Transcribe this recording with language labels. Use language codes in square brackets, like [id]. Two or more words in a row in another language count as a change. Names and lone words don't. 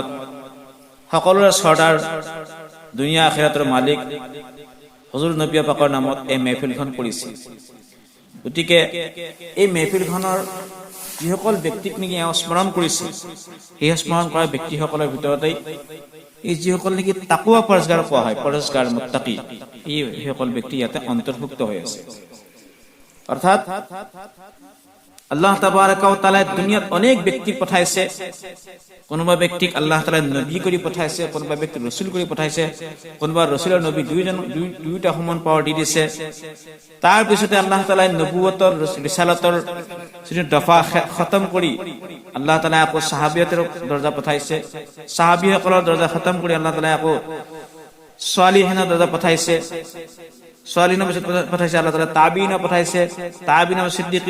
[as] সকলোৰে সৰ্দাৰ দুনিয়া আখিৰাতৰ মালিক হুজুৰ নবী পাকৰ নামত এই মাহফিলখন কৰিছে গতিকে এই মাহফিলখনৰ যিসকল ব্যক্তিক নেকি স্মৰণ কৰিছে সেই স্মৰণ কৰা ব্যক্তিসকলৰ ভিতৰতে এই যিসকল নেকি তাকৱা পৰহেজগাৰ কোৱা হয় পৰহেজগাৰ মুত্তাকি এই সকল ব্যক্তি ইয়াতে অন্তৰ্ভুক্ত হৈ আছে অর্থাৎ [ar] الله تبارك وتعالى [as] দুনিয়াত অনেক ব্যক্তি পঠাইছে কোনোবা ব্যক্তিক আল্লাহ তাআলা নবী কৰি পঠাইছে কোনোবা ব্যক্তি ৰাসূল কৰি পঠাইছে কোনোবা ৰাসূল আৰু নবী দুইটা সমান পাৱাৰ দি দিছে তাৰ পিছতে আল্লাহ তাআলা নবুৱতৰ ৰিসালাতৰ যিটো দফা খতম কৰি আল্লাহ তাআলা আকৌ সাহাবিয়াতৰ দৰজা পঠাইছে সাহাবিসকলৰ দৰজা খতম কৰি আল্লাহ তাআলা আকৌ সালিহিনৰ দৰজা পঠাইছে সালিহিনৰ পিছত পঠাইছে আল্লাহ তাআলা তাবিইন পঠাইছে তাবিইন সিদ্দিকিন